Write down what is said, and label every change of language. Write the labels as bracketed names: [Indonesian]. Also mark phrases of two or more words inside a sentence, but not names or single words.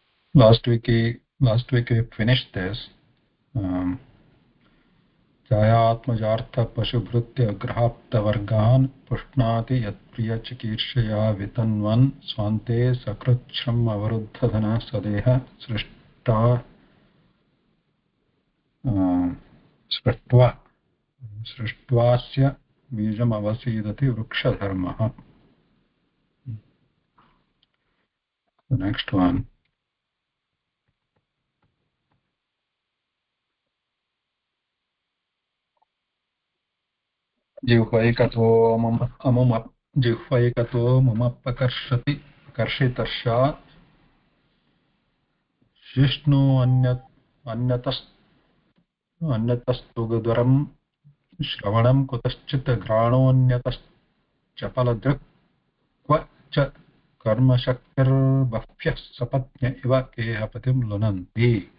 [English] last week we finished this. [Sanskrit] ಛಾಯಾತ್ಮಜಾರ್ಥಪಶುಭೃತ್ಯ ಗ್ರಹಾಪ್ತವರ್ಗಾನ್ ಪುಷ್ಣಾತಿ ಯತ್ಪ್ರಿಯಚಿಕೀರ್ಷೆಯ ವಿತನ್ವನ್ ಸ್ವಾಂತೆ ಸಕೃಚ್ಛ್ರಮ್ ಅವರುದ್ಧಧನ ಸದೇಹ ಸೃಷ್ಟ್ವಾಸ್ಯ ಬೀಜಮವಸೀದತಿ ವೃಕ್ಷಧರ್ಮಃ. [English] The next one. [Sanskrit] जिह्वैकतो ममपकर्षति कर्षितर्षात् शिष्णु अन्यतस्तुगुदरं श्रवणं कुतश्चित् घ्राणोऽन्यतश्चपलदृक् क्व च कर्मशक्तिर्बह्व्यः सपत्न्य इव गेहपतिं लुनन्ति.